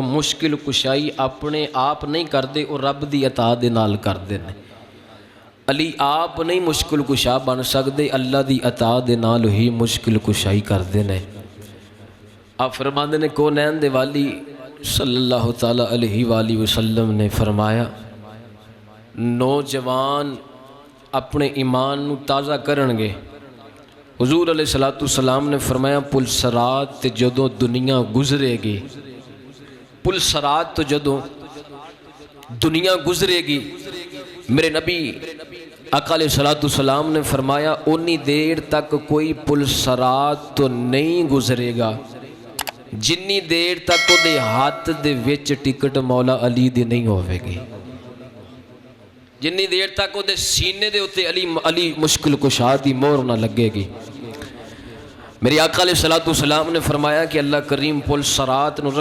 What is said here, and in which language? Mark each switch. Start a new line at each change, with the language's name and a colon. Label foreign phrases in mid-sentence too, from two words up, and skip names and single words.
Punjabi: مشکل کشائی اپنے آپ نہیں کر دے وہ رب دی عطا دے نال کر دے نے علی آپ نہیں مشکل کشا بن سکدے اللہ دی عطا دے نال ہی مشکل کشائی کر دے نے آپ فرماندے نے کونین دے والی صلی اللہ تعالی علیہ وآلہ وسلم نے فرمایا نوجوان اپنے ایمان نو تازہ کرنگے حضور علیہ السلام نے فرمایا پل سرات تے جدوں دنیا گزرے گی پل سرات تو جدوں دنیا گزرے گی میرے نبی آقا علیہ السلام نے فرمایا انی دیر تک کوئی پل سرات تو نہیں گزرے گا جنی دیر تک دے ہاتھ دے وچ ٹکٹ مولا علی دی نہیں ہوئے گی جنی دیر تک وہ دے سینے دے ہوتے علی مشکل کشا دی مور نہ لگے گی میری آقا علیہ السلام نے فرمایا کہ اللہ کریم پل صراط نو